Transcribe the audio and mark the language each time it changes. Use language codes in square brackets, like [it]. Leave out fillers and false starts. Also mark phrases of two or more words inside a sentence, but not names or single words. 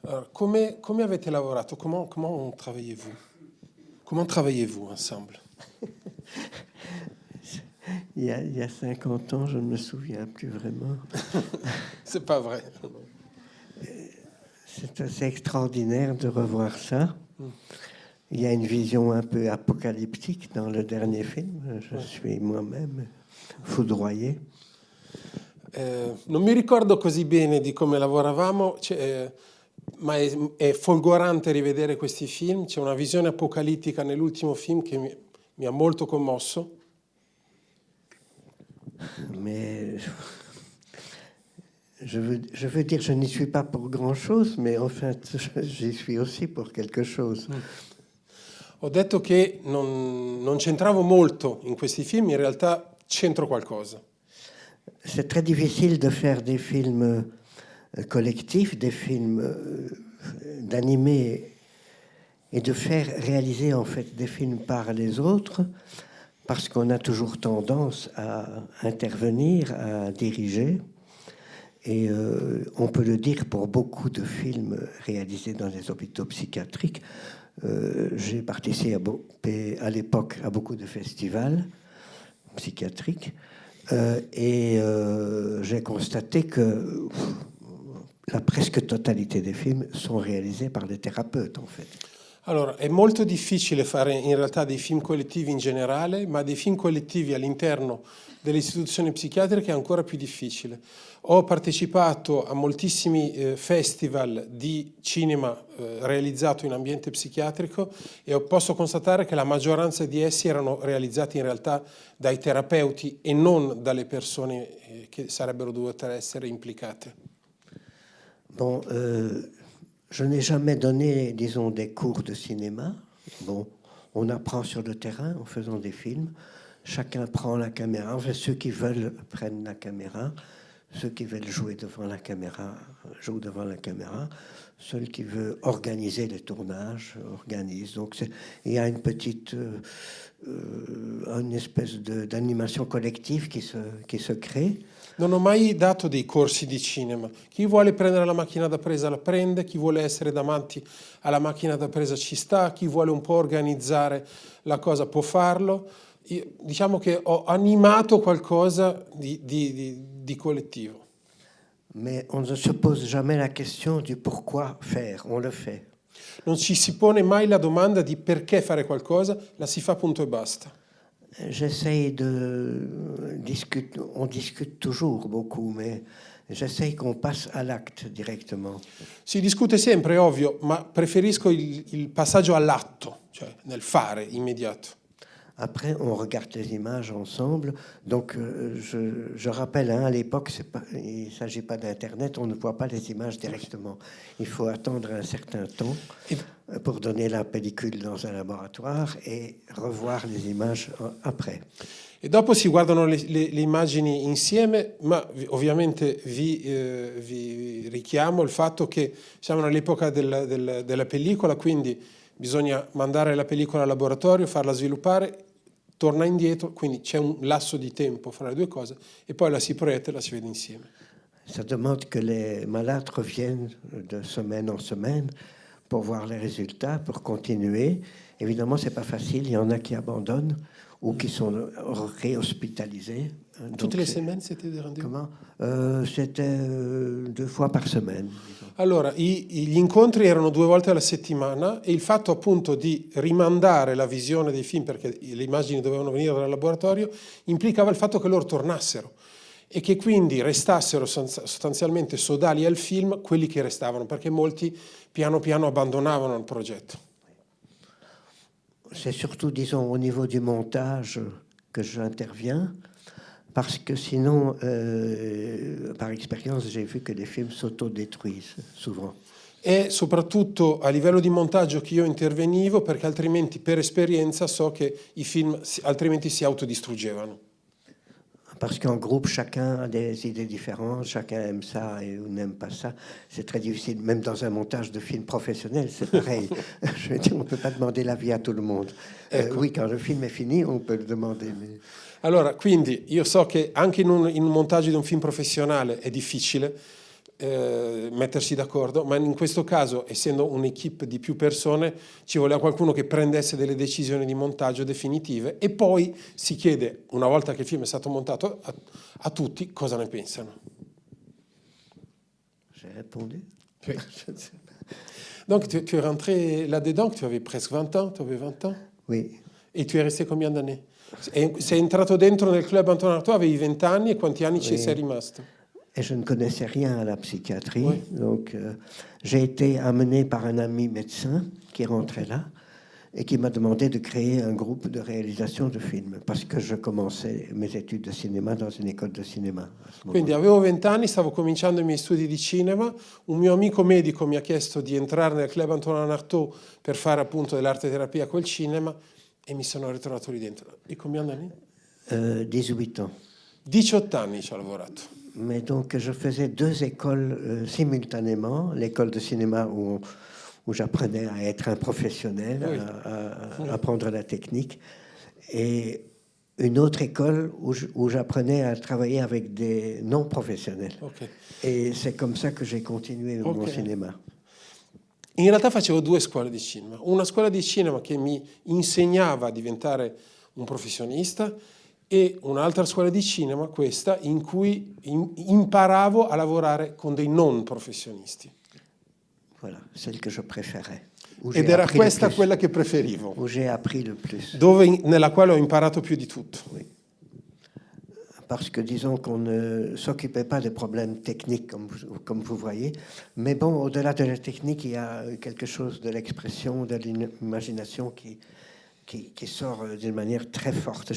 [fr] Alors, [it] come avete lavorato? [fr] Comment travaillez-vous? Comment travaillez-vous ensemble? Il y a 50 ans, je ne me souviens plus vraiment. C'est pas vrai. C'est assez extraordinaire de revoir ça. Il y a une vision un peu apocalyptique dans le dernier film. Je suis moi-même foudroyé. [it] Non mi ricordo così bene di come lavoravamo, ma è folgorante rivedere questi film. C'è una visione apocalittica nell'ultimo film che mi ha molto commosso. [fr] Mais je veux dire, je n'y suis pas pour grand-chose, mais en fait, j'y suis aussi pour quelque chose. [it] Ho detto che non c'entravo molto in questi film, in realtà c'entro qualcosa. [fr] C'est très difficile de faire des films collectifs, des films d'animés et de faire réaliser en fait des films par les autres, parce qu'on a toujours tendance à intervenir, à diriger. Et on peut le dire pour beaucoup de films réalisés dans les hôpitaux psychiatriques. J'ai participé à l'époque à beaucoup de festivals psychiatriques et j'ai constaté que la presque totalité des films sont réalisés par des thérapeutes, en fait. [it] Allora, è molto difficile fare in realtà dei film collettivi in generale, ma dei film collettivi all'interno delle istituzioni psichiatriche è ancora più difficile. Ho partecipato a moltissimi festival di cinema realizzato in ambiente psichiatrico e posso constatare che la maggioranza di essi erano realizzati in realtà dai terapeuti e non dalle persone che sarebbero dovute essere implicate. [fr] Bon, je n'ai jamais donné, disons, des cours de cinéma. Bon, on apprend sur le terrain en faisant des films. Chacun prend la caméra. Enfin, ceux qui veulent prennent la caméra. Ceux qui veulent jouer devant la caméra jouent devant la caméra. Ceux qui veulent organiser les tournages organisent. Donc, il y a une petite, une espèce d'animation collective qui se crée. [it] Non ho mai dato dei corsi di cinema. Chi vuole prendere la macchina da presa la prende, chi vuole essere davanti alla macchina da presa ci sta, chi vuole un po' organizzare la cosa può farlo. Diciamo che ho animato qualcosa di collettivo. [fr] Mais on ne se pose jamais la question du pourquoi faire, on le fait. [it] Non ci si pone mai la domanda di perché fare qualcosa, la si fa punto e basta. [fr] J'essaye on discute toujours beaucoup, mais j'essaye qu'on passe à l'acte directement. [it] Si discute sempre, è ovvio, ma preferisco il passaggio all'atto, cioè nel fare immediato. [fr] Après, on regarde les images ensemble. Donc, je rappelle, à l'époque, il ne s'agit pas d'Internet, on ne voit pas les images directement. Il faut attendre un certain temps pour donner la pellicule dans un laboratoire et revoir les images après. [it] E dopo si guardano le immagini insieme, ma ovviamente vi richiamo il fatto che siamo nell'epoca della pellicola, quindi bisogna mandare la pellicola al laboratorio, farla sviluppare, torna indietro, quindi c'è un lasso di tempo fra le due cose e poi la si proietta e la si vede insieme. [fr] Ça demande que les malades reviennent de semaine en semaine pour voir les résultats, pour continuer. Évidemment, c'est pas facile, il y en a qui abandonnent ou qui sont réhospitalisés. Toutes les semaines, c'était des rendez-vous? Comment C'était 2 fois par semaine. Disons. [it] Allora, gli incontri erano 2 volte alla settimana e il fatto appunto di rimandare la visione dei film, perché le immagini dovevano venire dal laboratorio, implicava il fatto che loro tornassero e che quindi restassero sostanzialmente sodali al film quelli che restavano, perché molti piano piano abbandonavano il progetto. [fr] C'est surtout, disons, au niveau du montage que j'interviens, parce que sinon, par expérience, j'ai vu que les films s'autodétruisent souvent. [it] E soprattutto a livello di montaggio che io intervenivo, perché altrimenti per esperienza so che i film altrimenti si autodistruggevano. [fr] Parce qu'en groupe, chacun a des idées différentes, chacun aime ça et ou n'aime pas ça. C'est très difficile, même dans un montage de film professionnel, c'est pareil. Je veux dire, on ne peut pas demander l'avis à tout le monde. Oui, quand le film est fini, on peut le demander. Mais... [it] Allora, quindi io so che anche in un montaggio di un film professionale è difficile, mettersi d'accordo, ma in questo caso, essendo un'equipe di più persone, ci voleva qualcuno che prendesse delle decisioni di montaggio definitive e poi si chiede, una volta che il film è stato montato, a tutti cosa ne pensano. [fr] J'ai répondu. Oui. Donc tu es rentré là-dedans, tu avais presque 20 ans, tu avais 20 ans? Oui. E tu es resté combien d'années? [it] Sei entrato dentro nel club Antonin Artaud, avevi 20 anni e quanti anni ci sei rimasto? [fr] Et je ne connaissais rien à la psychiatrie, Oui. donc j'ai été amené par un ami médecin qui rentrait là et qui m'a demandé de créer un groupe de réalisation de films parce que je commençais mes études de cinéma dans une école de cinéma. [it] Quindi avevo 20 anni, stavo cominciando i miei studi di cinema, un mio amico medico mi ha chiesto di entrare nel club Antonin Artaud per fare appunto dell'arte terapia col cinema e mi sono ritrovato lì dentro. E come anni? [fr] 18 ans. [it] 18 anni ci ho lavorato. [fr] Mais donc je faisais deux écoles simultanément, l'école de cinéma où j'apprenais à être un professionnel, Oui. à apprendre la technique, et une autre école où j'apprenais à travailler avec des non-professionnels. Okay. Et c'est comme ça que j'ai continué mon cinéma. [it] In realtà facevo due scuole di cinema. Una scuola di cinema che mi insegnava a diventare un professionista e un'altra scuola di cinema, questa, in cui imparavo a lavorare con dei non professionisti. [fr] Voilà, celle que je préférais. [it] Ed era questa quella che preferivo, [fr] Où j'ai appris le plus. [it] Nella quale ho imparato più di tutto. [fr] Oui. Parce que disons qu'on ne s'occupait pas des problèmes techniques comme vous voyez, mais bon, au-delà de la technique, il y a quelque chose de l'expression, de l'imagination qui sort d'une manière très forte.